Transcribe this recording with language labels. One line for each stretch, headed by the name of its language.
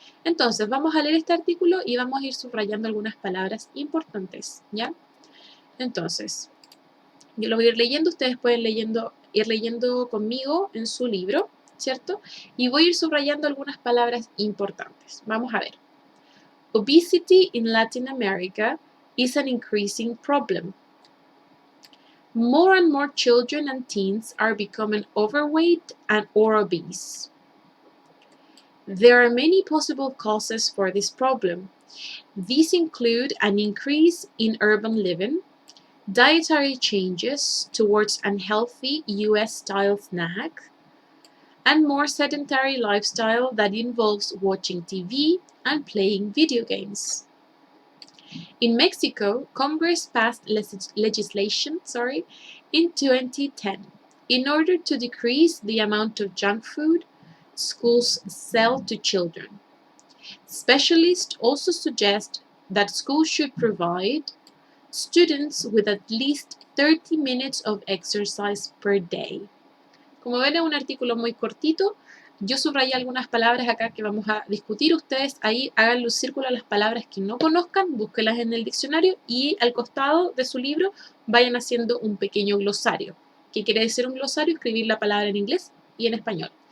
Spanish: Entonces, vamos a leer este artículo y vamos a ir subrayando algunas palabras importantes, ¿ya? Entonces, yo lo voy a ir leyendo, ustedes pueden ir leyendo conmigo en su libro, ¿cierto? Y voy a ir subrayando algunas palabras importantes. Vamos a ver.
English: Obesity in Latin America is an increasing problem. More and more children and teens are becoming overweight and or obese. There are many possible causes for this problem. These include an increase in urban living, dietary changes towards unhealthy US-style snacks, and more sedentary lifestyle that involves watching TV and playing video games. In Mexico, Congress passed legislation in 2010 in order to decrease the amount of junk food schools sell to children. Specialists also suggest that schools should provide students with at least 30 minutes of exercise per day.
Spanish: Como ven, es un artículo muy cortito. Yo subrayé algunas palabras acá que vamos a discutir. Ustedes ahí hagan los círculos a las palabras que no conozcan, búsquenlas en el diccionario y al costado de su libro vayan haciendo un pequeño glosario. ¿Qué quiere decir un glosario? Escribir la palabra en inglés y en español.